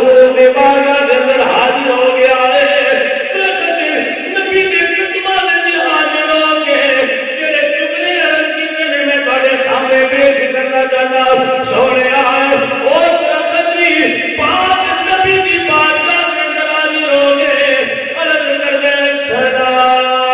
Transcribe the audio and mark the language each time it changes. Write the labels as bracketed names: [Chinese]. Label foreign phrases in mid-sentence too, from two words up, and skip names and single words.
[Punjabi] دے بارگاہ دے اندر حاضر ہو گیا ہے درخت نبی دے قدماں دے حاضر ہو کے جڑے جملے عرض کیتے نے میں تہاڈے سامنے پیش کرنا چاہتا سونے او درخت دی پاک نبی دی بارگاہ دے اندر حاضر ہو کے عرض کردے سلام